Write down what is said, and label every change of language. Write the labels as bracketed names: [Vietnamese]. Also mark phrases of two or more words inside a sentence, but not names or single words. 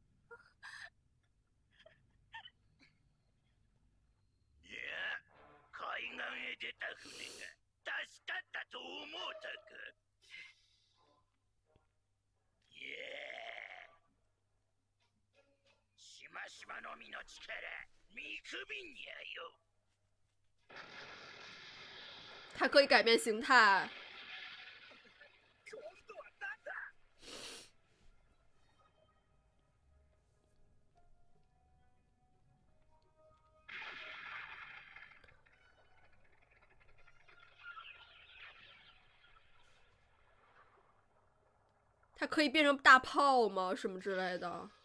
[Japanese] いや、海岸へ出た船が助かったと思うたか。いや、しましまの実の力見くびんやよ。 [Chinese] 它可以改变形态。 [Japanese] 今度は何だ。 [Chinese] 它可以变成大炮吗？什么之类的？